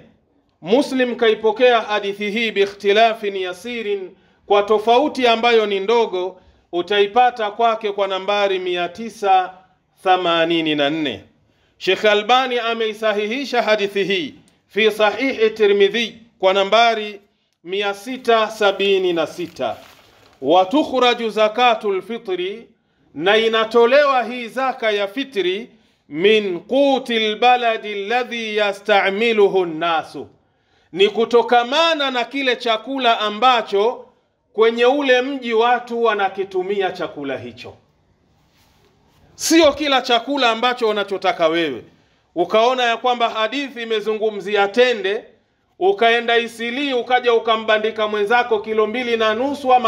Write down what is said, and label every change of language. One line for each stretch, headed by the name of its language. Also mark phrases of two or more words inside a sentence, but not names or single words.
Swahili: Muslim kaipokea hadithi hii
Arabic: باختلاف يسير,
Swahili: kwa tofauti ambayo ni ndogo, utaipata kwake kwa nambari 984. Sheikh Albani ameisahihisha hadithi hii
Arabic: في صحيح الترمذي
Swahili: kwa nambari 676.
Arabic: وتخرج زكاة الفطر,
Swahili: na inatolewa hii zaka ya fitri,
Arabic: من قوت البلد الذي يستعمله الناس,
Swahili: ni kutokamana na kile chakula ambacho kwenye ule mji watu wanakitumia chakula hicho. Sio kila chakula ambacho unachotaka wewe. Ukaona ya kwamba hadithi imezungumzia tende, ukaenda Isili ukaja ukambandika mwenzako kilo 2.5 ama